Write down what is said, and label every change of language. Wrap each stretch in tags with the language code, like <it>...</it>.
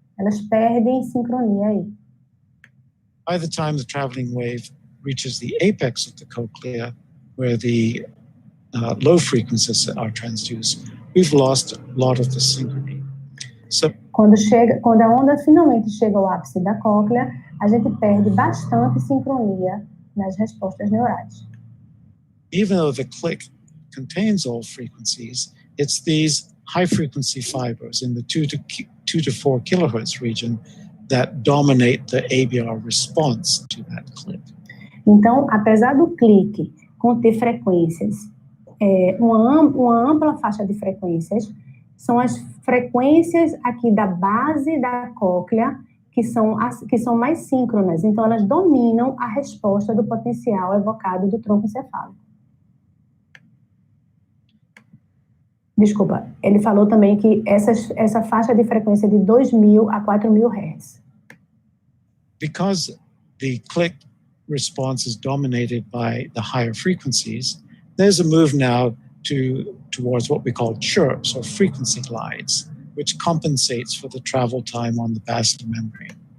<pt>Elas perdem sincronia aí.</pt> <en>By the time the traveling wave reaches the apex of the cochlea, where the low frequencies are transduced, we've lost a lot of the synchrony. So,</en> <pt>quando a onda finalmente chega ao ápice da cóclea, a gente perde bastante sincronia nas respostas neurais.</pt> <en>Even though the click contains all frequencies, it's these high frequency fibers in the 2 to 4 kilohertz region that dominate the ABR response to that click.</en> <pt>Então, apesar do clique conter frequências, uma ampla faixa de frequências, são as frequências aqui da base da cóclea que são mais síncronas. Então, elas dominam a resposta do potencial evocado do tronco encefálico. Desculpa, ele falou também que essa faixa de frequência de 2.000 a 4.000 Hz.</pt> <en>Because the click response is dominated by the higher frequencies, there's a move now towards what we call chirps or frequency glides, which compensates for the travel time on the basilar membrane.</en>